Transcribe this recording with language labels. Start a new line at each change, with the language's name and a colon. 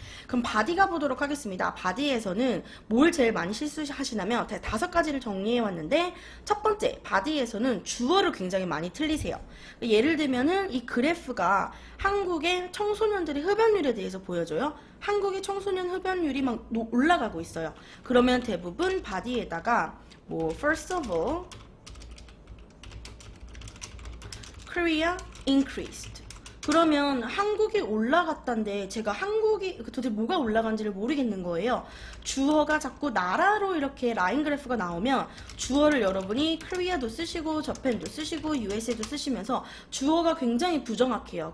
Korean: 그럼 바디가 보도록 하겠습니다. 바디에서는 뭘 제일 많이 실수하시냐면 5가지를 정리해 왔는데 첫 번째 바디에서는 주어를 굉장히 많이 틀리세요. 예를 들면은 이 그래프가 한국의 청소년들의 흡연율에 대해서 보여줘요. 한국의 청소년 흡연율이 막 올라가고 있어요. 그러면 대부분 바디에다가 뭐
English: first of all Korea increased.
Korean: 그러면 한국이 올라갔다는데 제가 한국이 도대체 뭐가 올라간지를 모르겠는 거예요. 주어가 자꾸 나라로 이렇게 라인 그래프가 나오면 주어를 여러분이 Korea도 쓰시고 Japan도 쓰시고 USA도 쓰시면서 주어가 굉장히 부정확해요.